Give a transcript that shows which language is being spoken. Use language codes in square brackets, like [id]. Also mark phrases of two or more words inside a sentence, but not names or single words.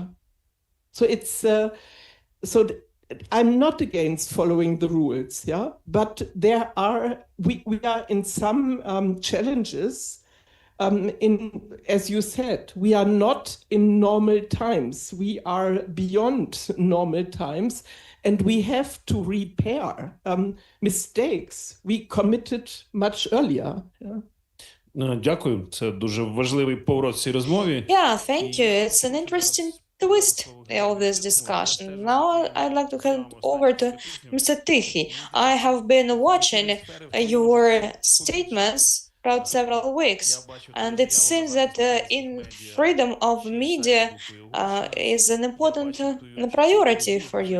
[en] So it's I'm not against following the rules, yeah, but we are in some challenges. As you said, we are not in normal times. We are beyond normal times, and we have to repair mistakes we committed much earlier. Yeah. [uk] Дякую, це дуже важливий поворот в цій розмові. [en] Yeah, thank you. It's an interesting twist of this discussion. Now I'd like to hand over to Mr. Tichy. I have been watching your statements throughout several weeks, and it seems that in freedom of media is an important priority for you.